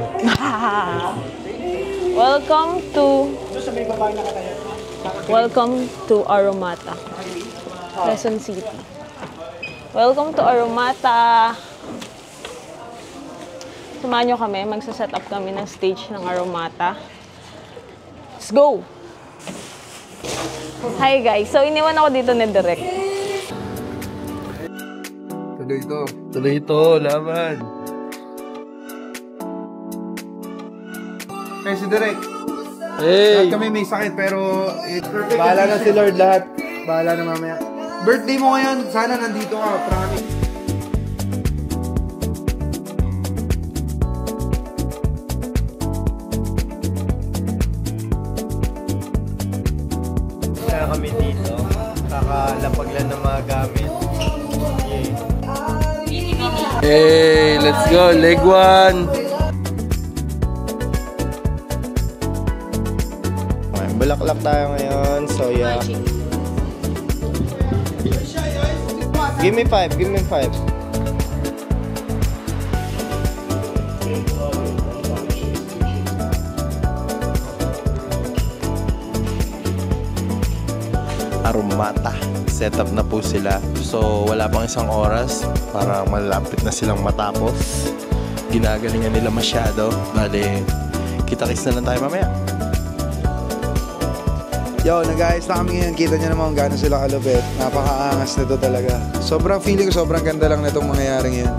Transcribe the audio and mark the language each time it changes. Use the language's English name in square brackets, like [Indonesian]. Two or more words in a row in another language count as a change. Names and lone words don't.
[English] Welcome to Aromata, Quezon City. Welcome to Aromata. [Filipino] Samahan nyo kami, magsa-set up kami ng stage ng Aromata. [English] Let's go! Hi guys, [Filipino] so iniwan ako dito ni Direk. Tuloy ito, laban. Kaya si Direk. [English] Hey! [Filipino] Lahat kami may sakit pero bahala na si Lord lahat. Bahala na mamaya. Birthday mo ngayon, sana nandito ka, promise. Kaya kami dito, kakalapag lang ng mga gamit. [English] Hey, let's go, leg one! [Filipino] Bulaklak tayo ngayon, soya. [English] Give me 5, give me 5. Aromata. Set up [Filipino] na po sila. So, wala pang isang oras. Parang malapit na silang matapos. Ginagalingan nila masyado. Bale, kita-kits na lang tayo mamaya. Yo, nag-ayos na kami ngayon. Kita nyo naman kung gano'n sila kalupit. Napaka-angas nito talaga. Sobrang feeling ko, sobrang ganda lang na itong mangyayaring yan.